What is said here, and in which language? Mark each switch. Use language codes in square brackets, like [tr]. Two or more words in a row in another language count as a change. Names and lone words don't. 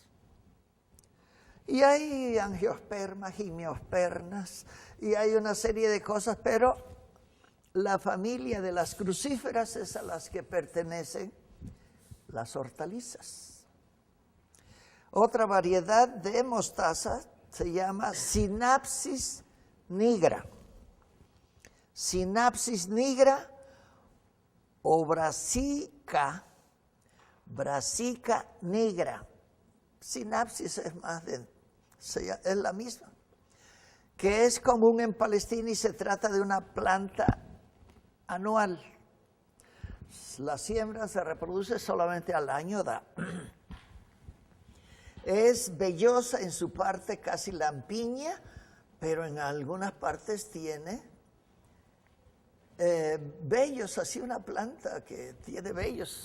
[es] Y hay angiospermas, gimiospermas, y hay una serie de cosas, pero la familia de las crucíferas es a las que pertenecen las hortalizas. Otra variedad de mostaza se llama Scindapsus nigra. Scindapsus nigra o Brassica nigra. Scindapsus es más es la misma, que es común en Palestina y se trata de una planta anual. La siembra se reproduce solamente al año, Es vellosa en su parte casi lampiña, pero en algunas partes tiene vellos, así una planta que tiene vellos.